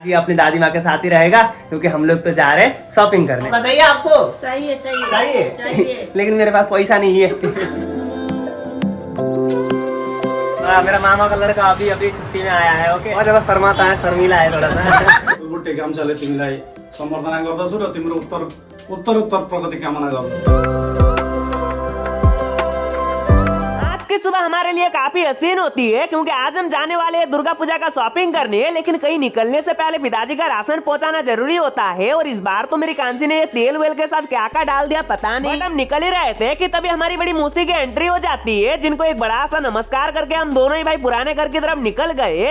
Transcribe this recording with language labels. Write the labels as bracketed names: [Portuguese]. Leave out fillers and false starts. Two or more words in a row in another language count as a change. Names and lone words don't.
[Hindi] जी अपनी दादी माँ के साथ ही रहेगा क्योंकि हम लोग तो जा रहे हैं शॉपिंग करने। चाहिए आपको? चाहिए चाहिए चाहिए, चाहिए। लेकिन मेरे पास पैसा नहीं है। मेरा मामा का लड़का अभी अभी छुट्टी में आया है। ओके, बहुत ज्यादा शर्माता है, शर्मीला है थोड़ा सा। [Nepali] बुट्टे काम चले तिमीलाई सम्बर्धना गर्दछु र तिम्रो उत्तर प्रगति कामना गर्दछु। [Hindi] सुबह हमारे लिए काफी हसीन होती है क्योंकि आज हम जाने वाले हैं दुर्गा पूजा का शॉपिंग करने, लेकिन कहीं निकलने से पहले पिताजी का राशन पहुंचाना जरूरी होता है। और इस बार तो मेरी कांची ने ये तेल वेल के साथ क्या क्या डाल दिया पता नहीं। बट हम निकल ही रहे थे कि तभी हमारी बड़ी मौसी की एंट्री हो जाती है, जिनको एक बड़ा सा नमस्कार करके हम दोनों ही भाई पुराने घर की तरफ निकल गए।